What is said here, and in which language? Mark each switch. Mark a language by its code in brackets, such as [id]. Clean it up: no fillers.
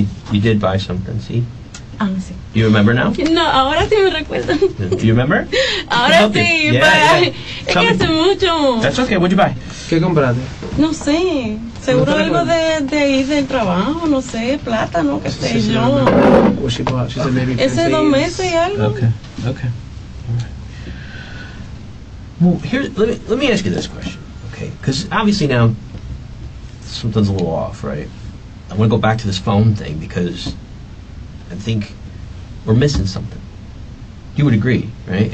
[en] You did buy something, see? [es] Sí. [en] Do you remember now? [es] No, ahora sí me recuerdo. [en] Do you remember? [es] Ahora sí, [en] yeah. [es] Es que hace mucho. [en] That's okay, what'd you buy? [es] ¿Qué compraste? No sé, seguro algo de ir del trabajo, no sé, plátano, qué sé yo. [en] What she bought? She said maybe [es] Ese 2 meses y algo. [en] Okay. Well, let me ask you this question, okay? Because obviously now something's a little off, right? I want to go back to this phone thing because I think we're missing something. You would agree, right?